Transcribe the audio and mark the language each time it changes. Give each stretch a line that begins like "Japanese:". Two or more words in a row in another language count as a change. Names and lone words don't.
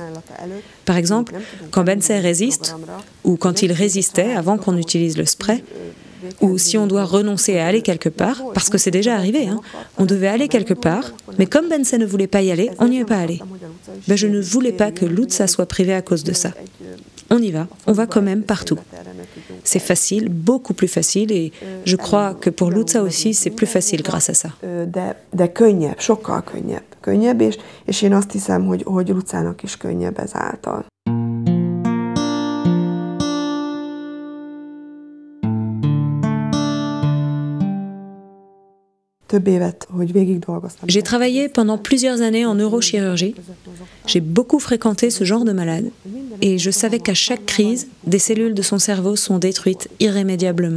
French: Par exemple, quand Bence résiste, ou quand il résistait avant qu'on utilise le spray, ou si on doit renoncer à aller quelque part, parce que c'est déjà arrivé, hein, on devait aller quelque part, mais comme Bence ne voulait pas y aller, on n'y est pas allé. Ben, je ne voulais pas que Luca soit privé à cause de ça. On y va, on va quand même partout. C'est facile, beaucoup plus facile, et je crois que pour Luca aussi, c'est plus facile grâce à ça.
Hungarian: De könnyebb, sokkal könnyebb. Könnyebb, és én azt hiszem, hogy Lucának is könnyebb ezáltal.
French: J'ai travaillé pendant plusieurs années en neurochirurgie. J'ai beaucoup fréquenté ce genre de malade et je savais qu'à chaque crise, des cellules de son cerveau sont détruites irrémédiablement.